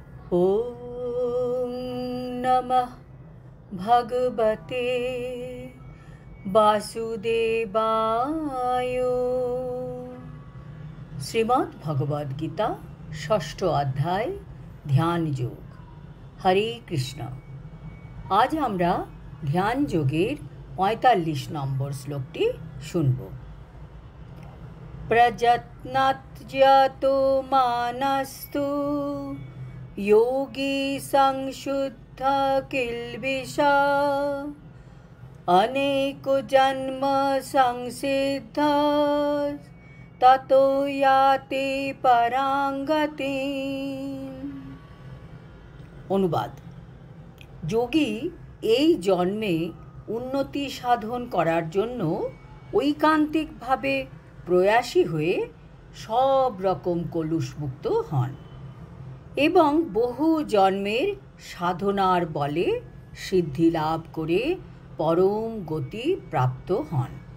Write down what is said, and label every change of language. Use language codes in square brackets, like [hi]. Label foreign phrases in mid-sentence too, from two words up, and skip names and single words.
[sa] ॐ नमः भगवते वासुदेवाय। श्रीमद् भगवद गीता षष्ठ अध्याय ध्यान योग। हरे कृष्ण। [bn] आज আমরা ধ্যান যোগের ৪৫ নম্বর শ্লোকটি শুনব। [sa] প্রযত্নাৎ মানস্তু योगी संशुद्ध किल्बिषा अनेक जन्म संसिद्ध ततो याति परांगति। [bn] অনুবাদ। যোগী এই জন্মে উন্নতি সাধন করার জন্য ঐকান্তিকভাবে প্রয়াসী হয়ে সব রকম কলুষমুক্ত হন এবং বহু জন্মের সাধনার বলে সিদ্ধি লাভ করে পরম গতি প্রাপ্ত হন।